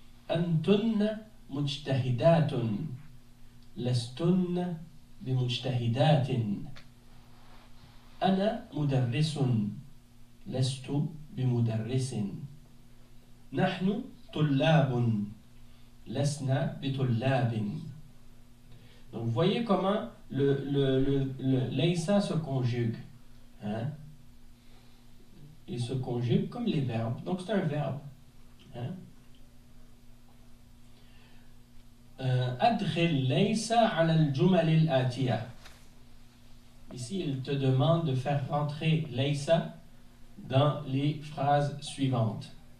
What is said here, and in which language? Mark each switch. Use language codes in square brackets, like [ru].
[ar] أنتن مجتهدات لستن بمجتهدات أنا مدرس لست بمدرس نحن طلاب لسنا بطلاب. [fr] Donc vous voyez comment le laysa se conjugue. Hein? Il se conjugue comme les verbes. Donc c'est un verbe. Hein? [ar] أدخل ليس على الجمل الآتية. [fr] Ici, il te demande de faire rentrer laysa dans les phrases suivantes.